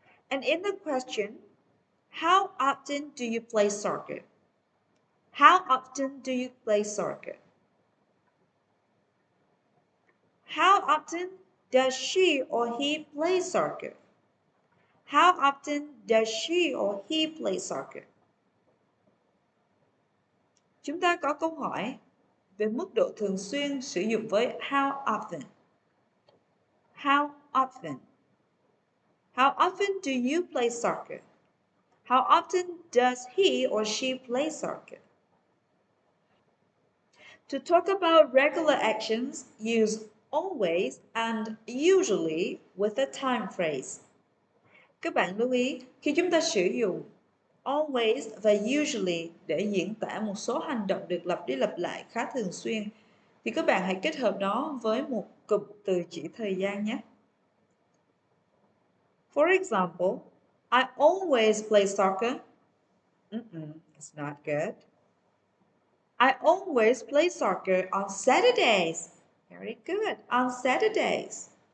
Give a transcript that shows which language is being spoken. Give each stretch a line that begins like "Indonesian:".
English: And in the question, how often do you play soccer? How often do you play soccer? How often does she or he play soccer? How often does she or he play soccer?
Vietnamese: Chúng ta có câu hỏi về mức độ thường xuyên sử dụng với how often.
English: How often? How often do you play soccer? How often does he or she play soccer? To talk about regular actions, use always and usually with a time phrase.
Vietnamese: Các bạn lưu ý, khi chúng ta sử dụng always và usually để diễn tả một số hành động được lặp đi lặp lại khá thường xuyên, thì các bạn hãy kết hợp nó với một cụm từ chỉ thời gian nhé.
English: For example, I always play soccer. It's not good. I always play soccer on Saturdays. Very good, on Saturdays.